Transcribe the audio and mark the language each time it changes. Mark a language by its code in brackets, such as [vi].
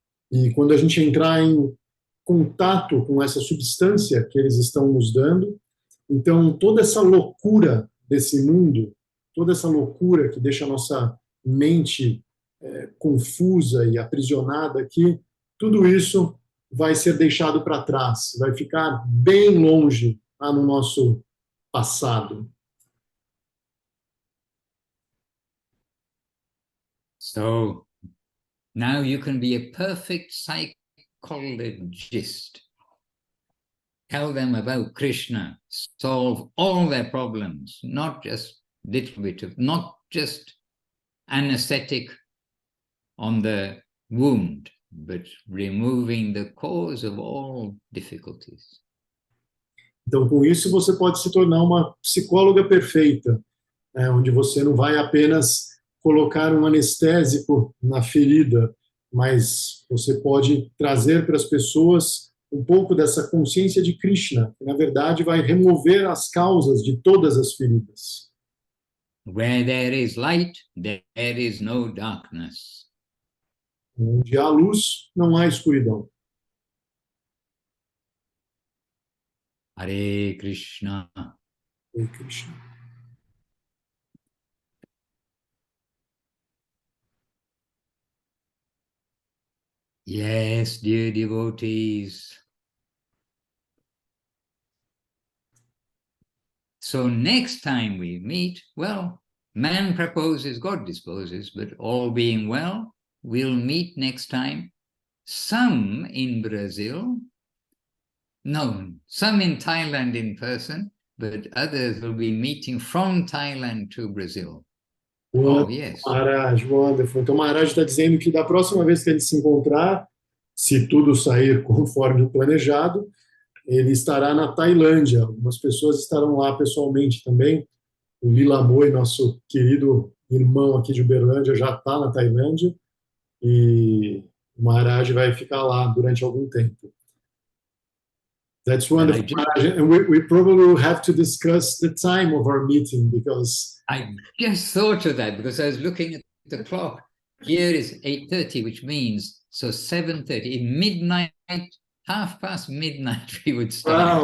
[pt] E quando a gente entrar em contato com essa substância que eles estão nos dando, então toda essa loucura desse mundo, toda essa loucura que deixa a nossa mente confusa e aprisionada aqui, tudo isso vai ser deixado para trás, vai ficar bem longe lá no nosso passado. [en] So now you can be a perfect psychologist. Tell them about Krishna, solve all their problems, not just little bit of, not just anesthetic on the wound, but removing the cause of all difficulties. [pt] Então, com isso, você pode se tornar uma psicóloga perfeita, onde você não vai apenas colocar um anestésico na ferida, mas você pode trazer para as pessoas um pouco dessa consciência de Krishna, que, na verdade, vai remover as causas de todas as feridas. [en] Where there is light, there is no darkness. [pt] Onde há luz, não há escuridão. [sa] Hare Krishna. Hare Krishna. [en] Yes, dear devotees. So next time we meet, well, man proposes, God disposes, but all being well, we'll meet next time. Some in Brazil, no, some in Thailand in person, but others will be meeting from Thailand to Brazil. Oh, yes. Maharaj, wonderful. [pt] Então, o Maharaj está dizendo que da próxima vez que ele se encontrar, se tudo sair conforme o planejado, ele estará na Tailândia. Algumas pessoas estarão lá pessoalmente também. O Lila Moy, nosso querido irmão aqui de Uberlândia, já está na Tailândia. E o Maharaj vai ficar lá durante algum tempo. [en] That's wonderful, Maharaj. And we probably will have to discuss the time of our meeting, because I just thought of that because I was looking at the clock. Here is 8:30, which means, so 7:30, in midnight, midnight, we would start.